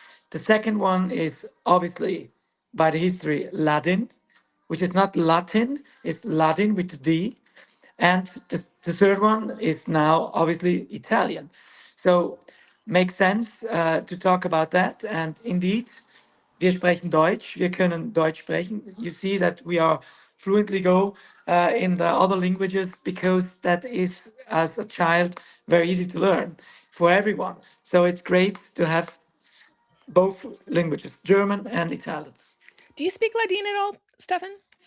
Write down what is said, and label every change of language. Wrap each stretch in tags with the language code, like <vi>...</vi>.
<en>The second one is obviously by the history Latin, which is not Latin, it's Latin with the D. And the third one is now obviously Italian. So makes sense to talk about that. And indeed,</en> <de>wir sprechen Deutsch, wir können Deutsch sprechen.</de> <en>You see that we are fluently go in the other languages because that is, as a child, very easy to learn for everyone. So it's great to have both languages, German and Italian. Do you speak Ladin at all, Stefan?</en>